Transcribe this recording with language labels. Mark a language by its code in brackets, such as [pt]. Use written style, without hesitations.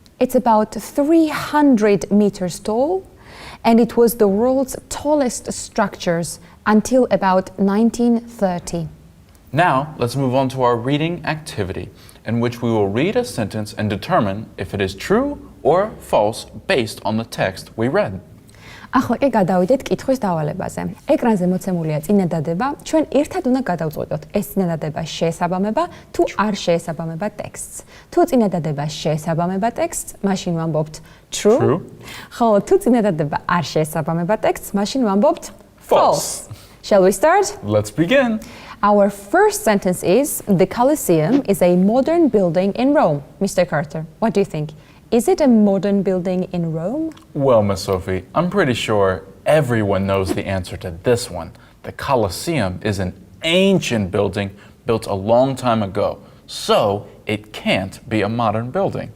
[en] It's about 300 meters tall, and it was the world's tallest structures until about 1930. Now, let's move on to our reading activity, in which we will read a sentence and determine if it is true or false based on the text we read. [ka] ახლა კი გადავიდეთ კითხვის დავალებაზე. ეკრანზე მოცემულია წინადადება, ჩვენ ერთად უნდა გადავწყვეტოთ, ეს წინადადება შეესაბამება თუ არ შეესაბამება ტექსტს. თუ წინადადება შეესაბამება ტექსტს, მაშინ ვამბობთ true. ხოლო თუ წინადადება არ შეესაბამება ტექსტს, მაშინ ვამბობთ false. [en] Shall we start? Let's begin. Our first sentence is, the Colosseum is a modern building in Rome. Mr. Carter, what do you think? Is it a modern building in Rome? Well, Miss Sophie, I'm pretty sure everyone knows the answer to this one. The Colosseum is an ancient building built a long time ago, so it can't be a modern building.